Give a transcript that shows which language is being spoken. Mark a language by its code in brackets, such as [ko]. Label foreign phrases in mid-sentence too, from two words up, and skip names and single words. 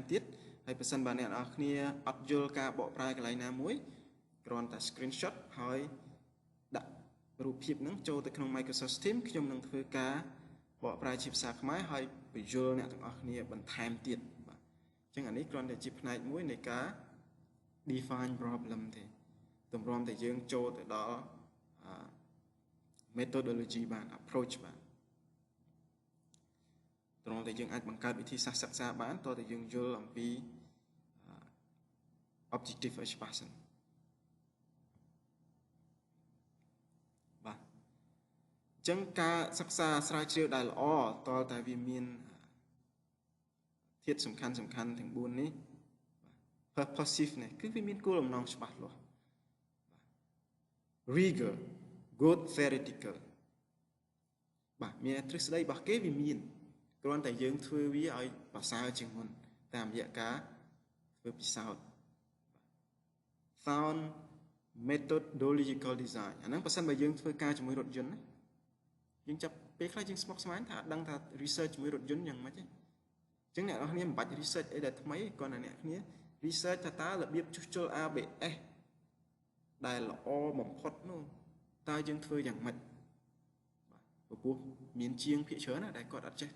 [km] ទៀតហើយបើសិនបើអ្នកនរគ្នាអត់យល់ការបកប្រែកន្លែងណាមួយគ្រាន់តែ screenshot ហើយដាក់រូបភាពហ្នឹងចូលទៅក្នុង Microsoft Teams ខ្ញុំនឹងធ្វើការបកប្រែជាភាសាខ្មែរហើយបញ្យល់អ្នកទាំងអស់គ្នាបន្ថែមទៀតបាទអញ្ចឹងអានេះគ្រាន់តែជាផ្នែកមួយនៃការ [en] define problem [km] ទេទម្រាំតែយើងចូលទៅដល់ methodology បាន approach បានត្រង់តែយើងអាចបង្កើតវិធីសាស្ត្រសិក្សាបានតើតែយើងយល់អំពី objective ឲ្យច្បាស់សិនបាទអញ្ចឹងការសិក្សាស្រាវជ្រាវដែលល្អតើតែវាមាន ធាតុសំខាន់ទាំង4នេះ purposive នេះគឺវាមានគោលបំណងច្បាស់លាស់ [en] rigor good theoretical [km] បាទមានទ្រឹស្ដីរបស់គេវាមានគ្រាន់តែយើងធ្វើវាឲ្យប្រសើរជាងមុនតាមរយៈការធ្វើពិសោធន៍ [en] sound methodological design [km] អាហ្នឹងបើសិនបើយើងធ្វើការជាមួយរថយន្តណាយើងចាប់ពេលខ្លះយើងស្មុគស្មាញថាអត់ដឹងថា research ជាមួយរថយន្តយ៉ាងម៉េចទេអញ្ចឹងអ្នកនរគ្នាមិនបាច់ research អីដែលថ្មីគ្រាន់តែ អ្នកគ្នា research ថាតើរបៀបជួសជុល ABS ដែលល្អបំផុតនោះតើយើងធ្វើយ៉ាងម៉េចបាទព្រោះមានជាងភាគច្រើនណាដែលគាត់អត់ចេះ